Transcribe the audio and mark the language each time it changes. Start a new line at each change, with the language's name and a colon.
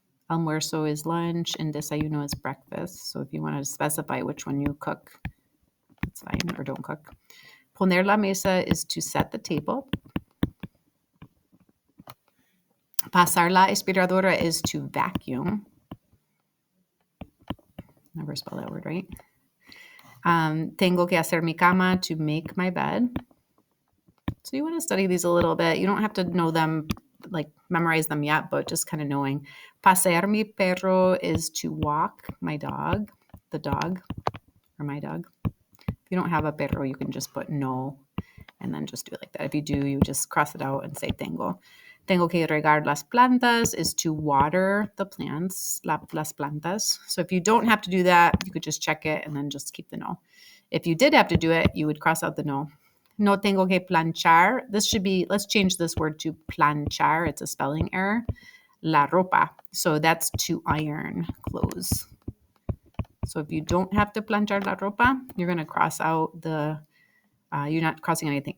English: Almuerzo is lunch, and desayuno is breakfast. So if you want to specify which one you cook, it's fine, or don't cook.
Spanish: Poner la mesa
English: is to set the table.
Spanish: Pasar la aspiradora
English: is to vacuum. Never spell that word right.
Spanish: Tengo que hacer mi cama,
English: to make my bed. So you want to study these a little bit. You don't have to know them, like memorize them yet, but just kind of knowing.
Spanish: Pasear mi perro
English: is to walk my dog, the dog, or my dog. If you don't have a perro, you can just put no and then just do it like that. If you do, you just cross it out and say tengo.
Spanish: Tengo que regar las plantas
English: is to water the plants,
Spanish: las plantas.
English: So if you don't have to do that, you could just check it and then just keep the no. If you did have to do it, you would cross out the no.
Spanish: No tengo que planchar.
English: This should be, let's change this word to planchar. It's a spelling error.
Spanish: La ropa.
English: So that's to iron clothes. So if you don't have to
Spanish: planchar la ropa,
English: you're going to cross out the, you're not crossing anything.